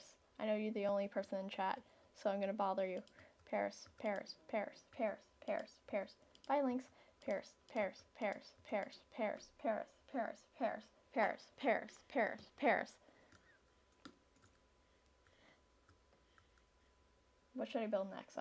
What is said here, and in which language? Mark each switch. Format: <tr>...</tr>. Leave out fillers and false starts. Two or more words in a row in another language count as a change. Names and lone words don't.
<en>I know you're the only person in chat, so I'm gonna bother you. Paris, Paris, Paris, Paris, Paris, Paris. Bye, links. Paris, Paris, Paris, Paris, Paris, Paris, Paris, Paris, Paris, Paris, Paris, Paris. What should I build next?</en>